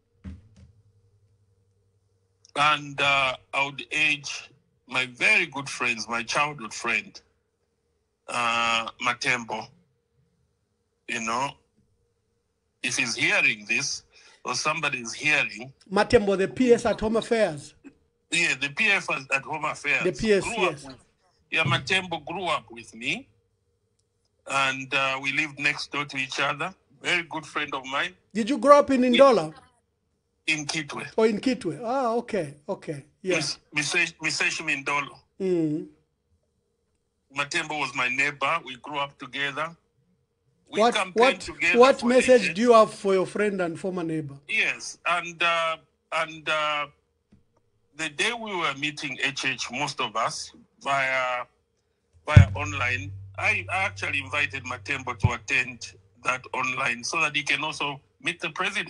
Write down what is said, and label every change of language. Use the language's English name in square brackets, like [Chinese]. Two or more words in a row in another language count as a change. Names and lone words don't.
[English] And I would urge my very good friends, my childhood friend, Matembo, if he's hearing this, or somebody is hearing. Matembo, the PS at Home Affairs. Yeah, the PF at Home Affairs. The PS, yes. Matembo grew up with me, and we lived next door to each other. very good friend of mine. Did you grow up in Ndola? In Kitwe. Oh, in Kitwe. Ah, okay, okay, yeah. Miseshi Mindolo. Matembo was my neighbor. We grew up together. We campaigned together. What message do you have for your friend and former neighbor? Yes, and the day we were meeting HH, most of us via online, I actually invited Matembo to attend that online so that he can also meet the president.